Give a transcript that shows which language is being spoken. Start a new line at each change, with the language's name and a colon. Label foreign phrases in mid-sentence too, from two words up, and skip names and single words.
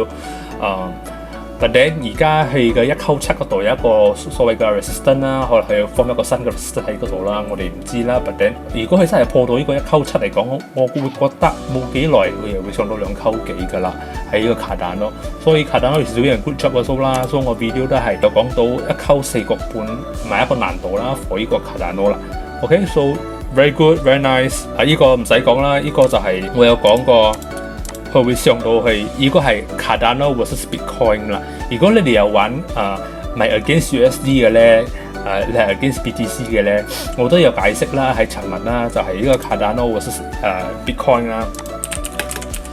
Cantonese: 但係而家佢嘅197嗰度有一個所謂嘅 resistance 啦，可能佢放一個新嘅 resistance 喺嗰度啦，我哋唔知啦。但係如果佢真係破到呢個197嚟講，我會覺得冇幾耐佢又會上到2幾㗎啦，喺呢個 Cardano。所以 Cardano 少人
English: good job
Cantonese: 嘅啦，所以我 video 都係有講到194個半唔係一個難度啦 ，for 呢個 Cardano 啦。
English: OK，so very good very nice。
Cantonese: 呢個唔使講啦，呢個就係我有講過。佢會上到去，如果係 Cardano versus Bitcoin 啦。如果你哋有玩唔係
English: against USD
Cantonese: 嘅咧，你係
English: against BTC
Cantonese: 嘅咧，我都有解釋啦，喺尋日啦，就係呢個 Cardano versus Bitcoin 啦。